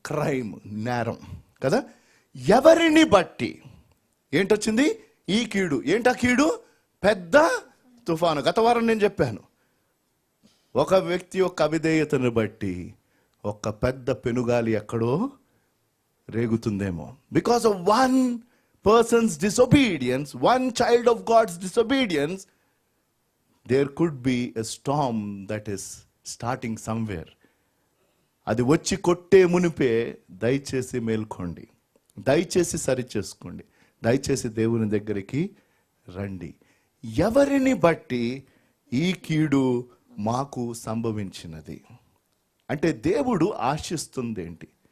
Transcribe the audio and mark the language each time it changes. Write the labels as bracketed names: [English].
[Telugu] Crime, నేరం కదా. ఎవరిని బట్టి ఏంటొచ్చింది? ఈ కీడు. ఏంటా కీడు? పెద్ద తుఫాను. గత వారం నేను చెప్పాను, ఒక వ్యక్తి యొక్క అవిధేయతను బట్టి ఒక పెద్ద పెనుగాలి ఎక్కడో రేగుతుందేమో. [English] Because of one person's disobedience, one child of God's disobedience, there could be a storm that is starting somewhere. [Telugu] అది వచ్చి కొట్టే మునిపే దయచేసి మేల్కోండి, దయచేసి సరి చేసుకోండి, దయచేసి దేవుని దగ్గరికి రండి. ఎవరిని బట్టి ఈ కీడు మాకు సంభవించినది అంటే దేవుడు ఆశిస్తుంది ఏంటి?